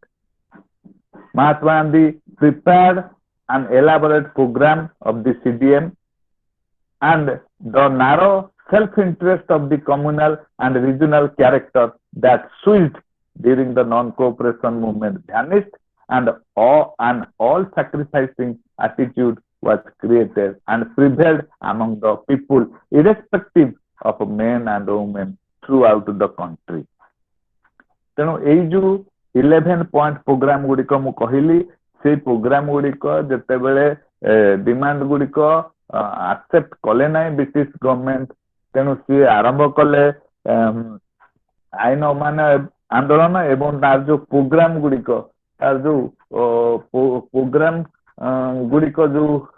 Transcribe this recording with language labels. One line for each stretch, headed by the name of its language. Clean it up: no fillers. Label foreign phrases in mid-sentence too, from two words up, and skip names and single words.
English: Mahatma Gandhi prepared an elaborate program of the CDM, and the narrow self-interest of the communal and regional character that switched during the non-cooperation movement vanished, and an all-sacrificing attitude was created and prevailed among the people, irrespective of men and women throughout the country.
Odia: ତେଣୁ ଏଇ ଯୋଉ 11
English: point program
Odia: ଗୁଡିକ ମୁଁ କହିଲି, ସେଇ ପ୍ରୋଗ୍ରାମ ଗୁଡିକ ଯେତେବେଳେ ଡିମାଣ୍ଡ ଗୁଡିକ ଆକ୍ସେପ୍ଟ କଲେ ନାହିଁ
English: British government,
Odia: ତେଣୁ ସିଏ ଆରମ୍ଭ କଲେ ଆଇନ ଅମାନ୍ୟ ଆନ୍ଦୋଳନ ଏବଂ ତାର ଯୋଉ ପ୍ରୋଗ୍ରାମ ଗୁଡିକ, ତାର ଯୋଉ ପ୍ରୋଗ୍ରାମ ଗୁଡିକ ଯୋଉ